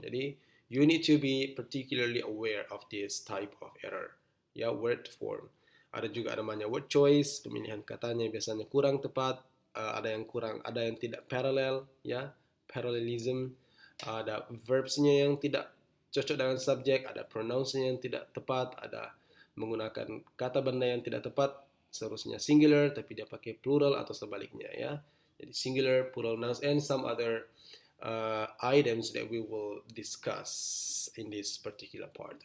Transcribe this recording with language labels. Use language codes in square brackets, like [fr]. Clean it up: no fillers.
[en] Jadi you need to be particularly aware of this type of error. [id] Ya, word form. Ada juga namanya word choice, pemilihan katanya biasanya kurang tepat, ada yang tidak parallel, ya, parallelism, ada verbsnya yang tidak cocok dengan subjek, ada pronounsnya yang tidak tepat, ada menggunakan kata benda yang tidak tepat, seharusnya singular tapi dia pakai plural atau sebaliknya, ya. [en] Jadi singular, plural nouns, and some other items that we will discuss in this particular part.